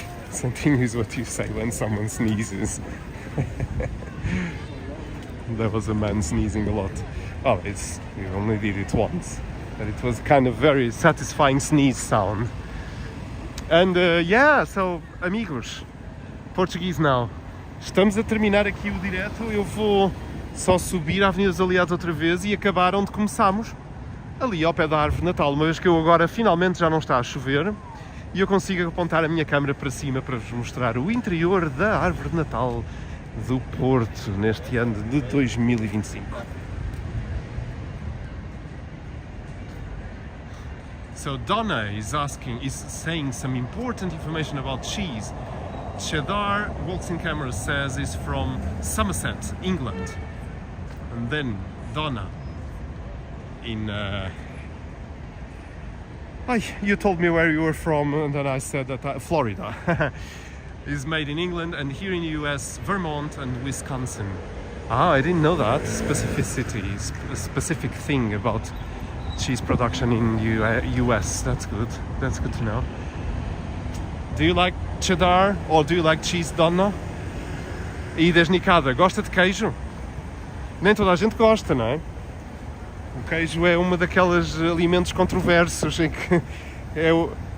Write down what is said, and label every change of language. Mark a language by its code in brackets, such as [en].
[en] Something is what you say when someone sneezes. There was a man sneezing a lot. Oh, we only did it once. But it was kind of very satisfying sneeze sound. And yeah, so amigos, Portuguese now. [pt] Estamos a terminar aqui o direto. Eu vou só subir a Avenida dos Aliados outra vez e acabar onde começámos, ali ao pé da árvore de Natal, uma vez que eu agora finalmente já não está a chover e eu consigo apontar a minha câmera para cima para vos mostrar o interior da árvore de Natal do Porto neste ano de 2025. [en] So Donna is saying some important information about cheese. Cheddar, walks in camera, says is from Somerset, England. And then Donna in you told me where you were from, and then I said that Florida. Is made in England, and here in the US, Vermont and Wisconsin. Ah, I didn't know that specificity, specific thing about cheese production in US. That's good. That's good to know. Do you like cheddar or do you like cheese, Donna? [pt] E desnicada, gosta de queijo? Nem toda a gente gosta, não é? O queijo é uma daqueles alimentos controversos em que é o...